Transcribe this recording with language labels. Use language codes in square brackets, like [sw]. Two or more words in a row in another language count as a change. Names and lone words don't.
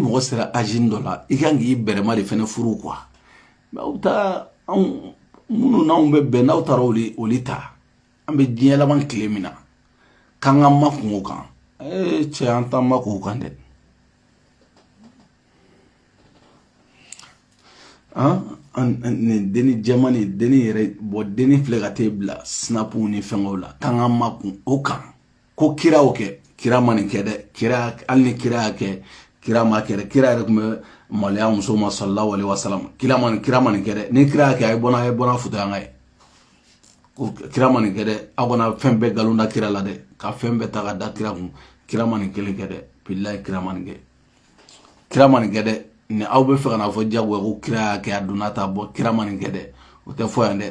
[bm] mɔgɔ sera âge dɔ la i kan k'i bɛrɛma de fɛnɛ furu [fr] quoi mais [bm] aw taa minnu n'anw bɛ bɛn n'aw taara olu ta an bɛ diɲɛ laban tile min na k'an ka makun o kan cɛ an t'an makun o kan dɛ nin denni jɛmani denni yɛrɛ denni filɛ ka t'e bila snapu ni fɛngɛw la k'an ka makun o kan ko kira o kɛ kira ma nin kɛ dɛ kira hali ni kira y'a kɛ kira ma kɛ dɛ kira yɛrɛ tun bɛ maloya muso ma [ar] صلى الله عليه وسلم [bm] kira ma nin kɛ dɛ ni kira y'a kɛ a ye bɔna futa an ka ye ko kira ma nin kɛ dɛ aw kana fɛn bɛɛ nkalon da kira la dɛ ka fɛn bɛɛ ta ka da kira kun kira ma nin kelen kɛ dɛ bilahi kira ma nin kɛ dɛ ni aw bɛ fɛ ka na fɔ jagoya ko kira y'a kɛ a donna ta bɔ kira ma nin kɛ dɛ o tɛ fɔ yan dɛ